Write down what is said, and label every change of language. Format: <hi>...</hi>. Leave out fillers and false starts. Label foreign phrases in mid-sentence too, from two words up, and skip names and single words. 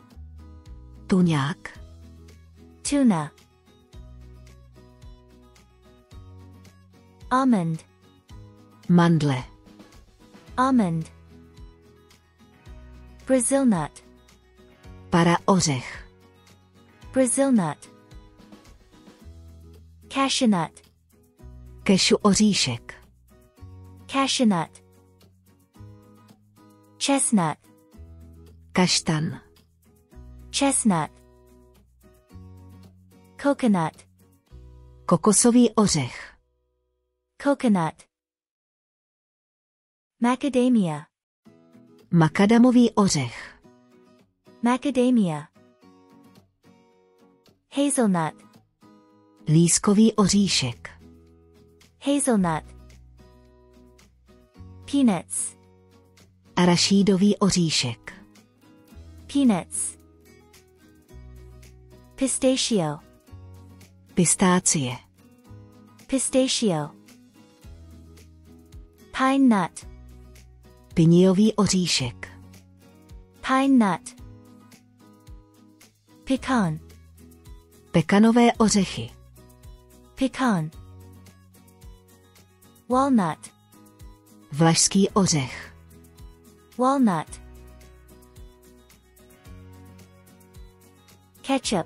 <cs>Tuňák.</cs> <en>Tuna. Almond.</en> <cs>Mandle.</cs> <en>Almond. Brazil nut.</en> <cs>Para ořech.</cs> <en>Brazil nut. Cashew nut.</en> <cs>Kešu oříšek.</cs> <en>Cashew nut. Chestnut.</en> <cs>Kaštan.</cs> <en>Chestnut. Coconut.</en> <cs>Kokosový ořech.</cs> <en>Coconut. Macadamia.</en> <cs>Makadamový ořech.</cs> <en>Macadamia. Hazelnut.</en> <cs>Lískový oříšek.</cs> <en>Hazelnut. Peanuts.</en> <cs>Arašídový oříšek.</cs> <en>Peanuts. Pistachio.</en> <cs>Pistácie.</cs> <en>Pistachio. Pine nut.</en> <cs>Piniový oříšek.</cs> <en>Pine nut. Pecan.</en> <cs>Pekanové ořechy.</cs> <en>Pecan. Walnut.</en> <cs>Vlašský ořech.</cs> <en>Walnut. Ketchup.</en>